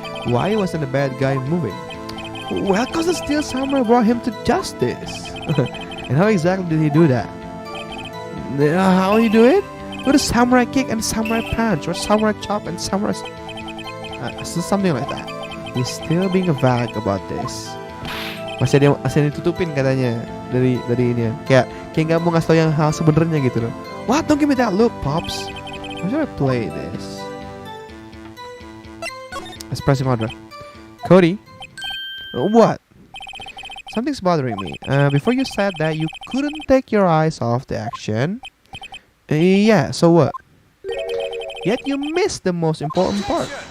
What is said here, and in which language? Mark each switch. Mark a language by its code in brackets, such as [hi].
[en] Why wasn't the bad guy moving? Well, because the Steel Samurai brought him to justice. And how exactly did he do that? How did he do it? With a samurai kick and samurai punch, or samurai chop and samurai... something like that. He's still being a vague about this. [id] Masih ditutupin katanya dari ini. Kayak nggak mau ngasih tau yang hal sebenarnya gitu loh. [en] What? Don't give me that look, Pops. How should I play this? Let's press him harder. Cody? What? something's bothering me. Before you said that you couldn't take your eyes off the action. Yeah, so what? Yet you missed the most important part.